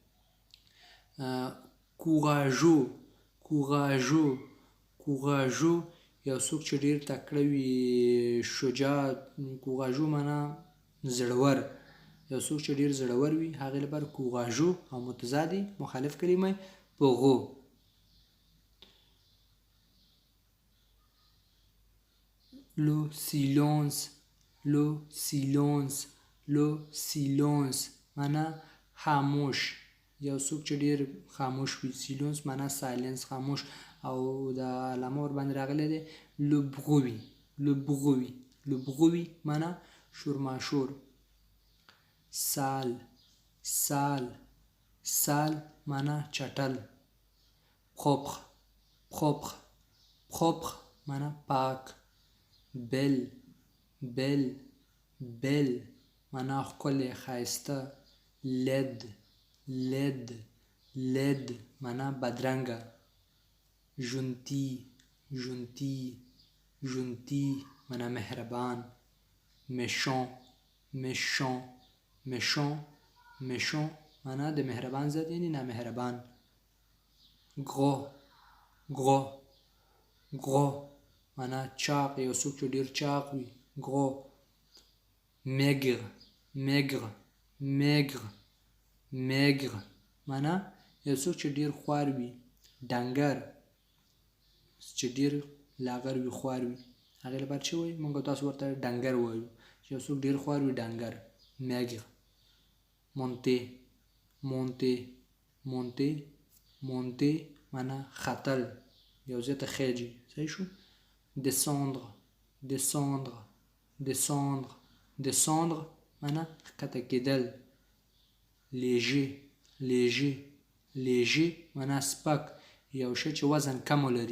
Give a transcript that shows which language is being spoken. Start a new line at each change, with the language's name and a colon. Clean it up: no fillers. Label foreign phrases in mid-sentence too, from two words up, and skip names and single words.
French: courageux courageux courageux
Pashto: یو څوک چې ډیر تکړه وي، شجاع. courageux معنا زړور، یو څوک چې ډیر زړور وي هغې لپاره courageux. او متضادې مخالف کلمه pogo.
French: le silence le silence le silence
Pashto: معنا خاموش، یو څوک چې ډیر خاموش وي. silence معنا silence، خاموش. او د علامه ور باندې راغلی دی
French: le bruit le bruit le bruit
Pashto: معنا شورماشور.
French: sale sale sale
Pashto: معنا چټل.
French: propre propre propre
Pashto: معنا پاک.
French: belle belle belle
Pashto: معنا ښکلی، ښایسته.
French: laide laide laide
Pashto: معنا بدرنګه.
French: gentil gentil gentil
Pashto: معنا مهربان.
French: méchant méchant méchant méchant
Pashto: معنا د مهربان ضد یعنی نامهربان.
French: gros gros gros
Pashto: معنا چاق، یو څوک چې ډیر چاق وي.
French: gros. maigre maigre maigre maigre
Pashto: معنا یو څوک چې ډیر خوار وي. ډنګر چې ډیر لاغر وي، خوار وي، هغې لپاره چې وایي موږ تاسو ورته ډنګر وایو. چې یو څوک ډیر خوار وي ډنګر.
French: maigre. monter monter monter monter
Pashto: معنا ختل، یو ځای ته خیجي. صحیح شو.
French: descendre descendre descendre descendre
Pashto: معنا ښکته کېدل.
French: léger léger léger
Pashto: معنا سپک، یو شی چې وزن کم ولري.